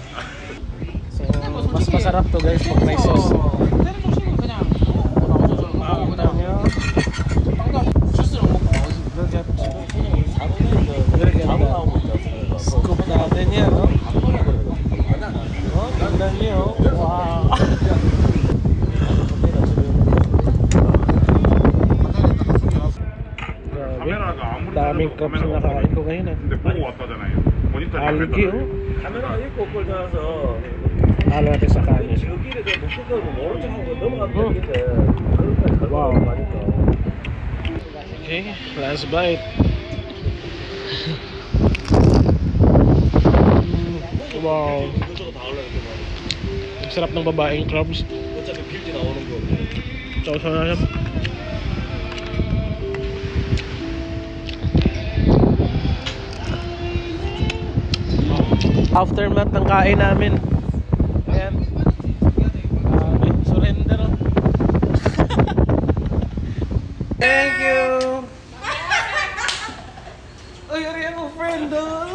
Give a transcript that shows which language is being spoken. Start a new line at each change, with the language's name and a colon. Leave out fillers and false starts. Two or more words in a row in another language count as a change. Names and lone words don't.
Filipino: So, mas masarap to guys pag may sauce. Scoop natin yan, no? Oh, tingnan nyo. Wow.
Korean: 카메라가 아무리
Filipino: daming crabs na nakain ko ngayon.
Korean: 근데 보고 왔다잖아요. 모니터에
Filipino: Algae, oh.
Korean: 카메라가 있고 없고 떠나서
Filipino: Halo natin sa kanin.
Korean: 저기를 못 끄고 모른 척하고 넘어갔다 그러니까
Filipino: Wow.
Korean: 많으니까.
English: Okay, last bite. Wow.
Filipino: Ang sarap ng babaeng crabs.
Korean: 어차피 필지 나오는 거.
Filipino: Sarap. Aftermath ng kain namin. Ayan.
English: Surrender. Oh. Thank you.
Filipino: Ay, ari ang friend. Oh.